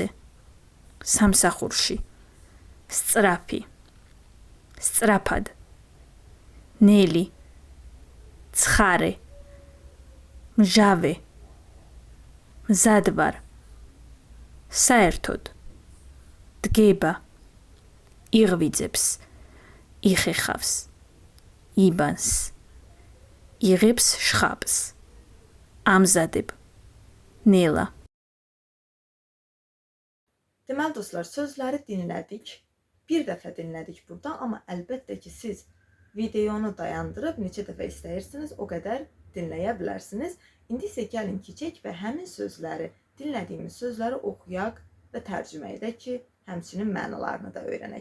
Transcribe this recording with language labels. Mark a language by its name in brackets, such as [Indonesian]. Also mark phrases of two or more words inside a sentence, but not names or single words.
[Georgian] სამსახურში, სწრაფი, სწრაფად, ნელი, ცხარე, მჟავე, მზადვარ, საერთოდ, დგება, იღვიძებს, იხეხავს, იბანს, იღებს შხაპს, ამზადებ, ნელა. [Azerbaijani] Deməli dostlar, sözləri dinlədik. Bir dəfə dinlədik burada, amma əlbəttə ki, siz videonu dayandırıb neçə dəfə istəyirsiniz, o qədər dinləyə bilərsiniz. İndi isə gəlin keçək və həmin sözləri, dinlədiyimiz sözləri oxuyaq və tərcümə edək ki, həmçinin mənalarını da öyrənək.